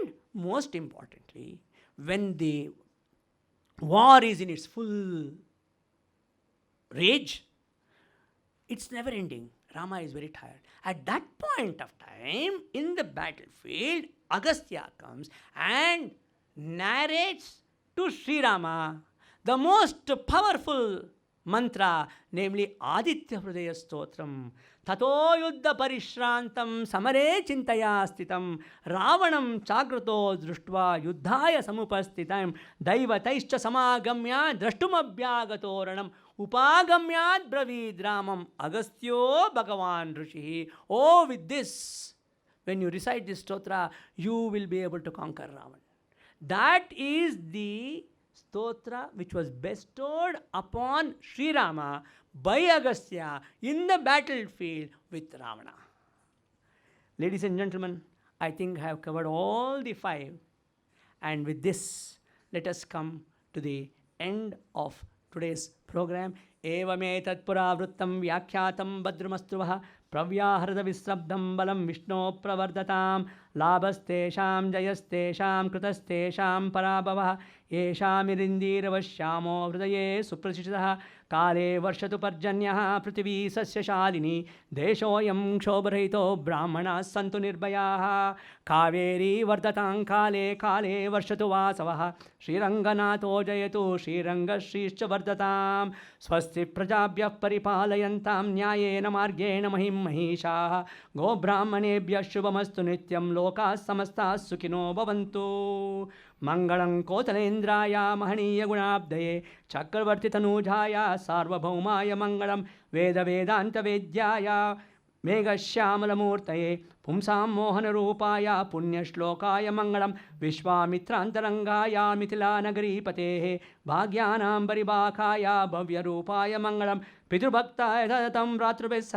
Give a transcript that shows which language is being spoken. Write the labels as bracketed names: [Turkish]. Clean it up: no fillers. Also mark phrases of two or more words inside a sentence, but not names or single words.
[English] And most importantly, when the war is in its full rage, it's never ending. Rama is very tired. At that point of time, in the battlefield, Agastya comes and narrates to Sri Rama the most powerful mantra, namely Aditya Hridaya Stotram. [Sanskrit] ततो युद्ध परिश्रान्तं समरे चिन्तया स्थितम् रावणं चाग्रतो दृष्ट्वा युद्धाय समुपस्थितम् दैवतैश्च समागम्य द्रष्टुमभ्यागतोरणम् उपगम्याद् ब्रवीद् रामम् अगस्त्यो भगवान् ऋषिः. [English] Oh, with this, when you recite this stotra, you will be able to conquer Ravan. That is the stotra which was bestowed upon Sri Rama by Agastya in the battlefield with Ravana. Ladies and gentlemen, I think I have covered all the 5. And with this, let us come to the end of today's program. [Sanskrit] एवमेतत् पुरावृत्तं व्याख्यातं भद्रमस्तुवः प्रव्याह ರದ ವಿಸ್ರಬ್ಧಂ ಬಲಂ ವಿಷ್ಣೋ ಪ್ರವರ್ಧತಾಂ ಲಾಭಸ್ತೇಷಾಂ ಜಯಸ್ತೇಷಾಂ ಕೃತಸ್ತೇಷಾಂ ಪರಾಭವಃ ಯೇಷಾಮಿರಿಂದೀರವಶ್ಯಾಮೋ ಹೃದಯೇ ಸುಪ್ರತಿಷ್ಠಿತಃ ಕಾಲೇ ವರ್ಷತು ಪರ್ಜನ್ಯಃ ಪೃಥಿವೀ ಸಸ್ಯಶಾಲಿನಿ ದೇಶೋಯಂ ಕ್ಷೋಭರಹಿತೋ ಬ್ರಾಹ್ಮಣಾಃ ಸಂತು ನಿರ್ಭಯಾಃ ಕಾವೇರಿ ವರ್ಧತಾಂ ಕಾಲೇ ಕಾಲೇ ವರ್ಷತು ವಾಸವಃ ಶ್ರೀರಂಗನಾಥೋ ಜಯತು ಶ್ರೀರಂಗಶ್ರೀಶ್ಚ ವರ್ಧತಾಂ ಸ್ವಸ್ತಿ ಪ್ರಜಾಭ್ಯಃ ಪರಿಪಾಲಯಂತಾಂ ನ್ಯಾಯೇನ ಮಾರ್ಗೇಣ ಮಹಿಂ ಮಹಿಷಾಃ ಗೋಬ್ರಾಹ್ಮಣೇಭ್ಯಃ ಶುಭಮಸ್ತು ನಿತ್ಯಂ ಲೋಕಾಃ ಸಮಸ್ತಾಃ ಸುಖಿನೋ ಭವಂತು. ಮಂಗಳಂ ಕೋತಲೇಂದ್ರಾಯ ಮಹನೀಯ ಗುಣಾಬ್ಧಯೇ ಚಕ್ರವರ್ತಿ ತನೂಜಾಯ ಸಾರ್ವಭೌಮಾಯ ಮಂಗಳಂ ವೇದ ವೇದಾಂತ ವೇದ್ಯಾಯ ಮೇಘಶ್ಯಾಮಲಮೂರ್ತಯೇ ಪುಂಸಾಂ ಮೋಹನರೂಪಾಯ ಪುಣ್ಯಶ್ಲೋಕಾಯ ಮಂಗಳಂ ವಿಶ್ವಾಮಿತ್ರಾಂತರಂಗಾಯ ಮಿಥಿಲಾನಗರೀಪತೇಃ ಭಾಗ್ಯಾನಾಂ ಪರಿಭಾಕಾಯ ಭವ್ಯರೂಪಾಯ ಮಂಗಳಂ ಪಿತೃಭಕ್ತಾಯ ಸತತಂ ಭ್ರಾತೃಭಿಃ ಸಹ